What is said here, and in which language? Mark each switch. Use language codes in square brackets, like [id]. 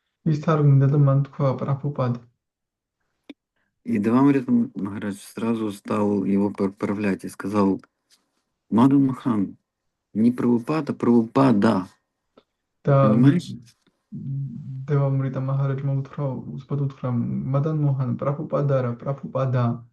[ka] ის თარგმნიდა და მან თქვა პრაბჰუპად. [ru] И Девамрита Махарадж сразу стал его поправлять и сказал: Мадан Махан, не Прабхупад, а Прабхупада. [ka] და [ru] Понимаешь? [ka] დევამრიტა მაჰარაჯმა უთხრა უთხრა მადან მოჰან პრაბჰუპადა რა პრაბჰუპადა.